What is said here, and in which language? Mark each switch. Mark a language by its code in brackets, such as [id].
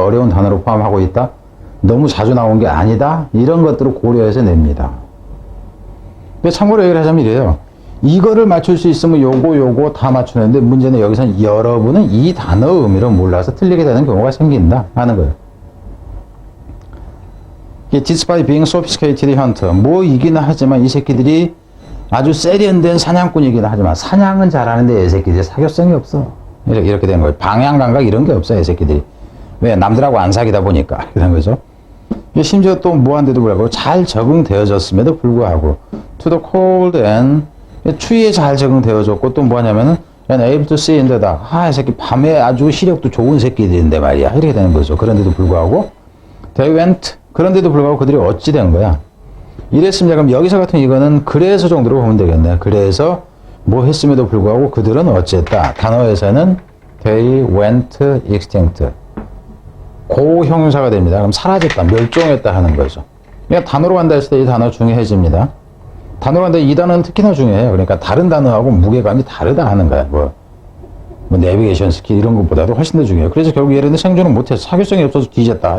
[ko] 어려운 단어로 포함하고 있다. 너무 자주 나온 게 아니다. 이런 것들을 고려해서 냅니다. 참고로 얘기를 하자면 이래요. 이거를 맞출 수 있으면 요거 다 맞추는데 문제는 여기서는 여러분은 이 단어 의미를 몰라서 틀리게 되는 경우가 생긴다 하는 거예요. [en] Despite being sophisticated hunter. [ko] 뭐이기는 하지만 이 새끼들이 아주 세련된 사냥꾼이긴 하지만 사냥은 잘하는데 이 새끼들이 사교성이 없어. 이렇게 된 거예요. 방향 감각 이런 게 없어요. 이 새끼들이. 왜? 남들하고 안 사귀다 보니까. 그런 거죠. 심지어 또 뭐한데도 불구하고 잘 적응되어졌음에도 불구하고 [en] to the cold and [ko] 추위에 잘 적응되어졌고 또 뭐냐면은 [en] and able to see in the dark. [ko] 이 새끼 밤에 아주 시력도 좋은 새끼들인데 말이야. 이렇게 되는 거죠. 그런데도 불구하고 [en] they went. [ko] 그런데도 불구하고 그들이 어찌 된 거야? 이랬습니다. 그럼 여기서 같은 이거는 그래서 정도로 보면 되겠네. 그래서 뭐 했음에도 불구하고 그들은 어찌했다. 단어에서는 [en] they went extinct. [ko] 고형용사가 됩니다. 그럼 사라졌다, 멸종했다 하는 거죠. 그러니까 단어로 간다 했을 때 이 단어 중요해집니다. 단어로 간다 이 단어는 특히나 중요해요. 그러니까 다른 단어하고 무게감이 다르다 하는 거야. 뭐 내비게이션 스킬 이런 것보다도 훨씬 더 중요해요. 그래서 결국 얘네들 생존은 못해서 사교성이 없어서 뒤졌다.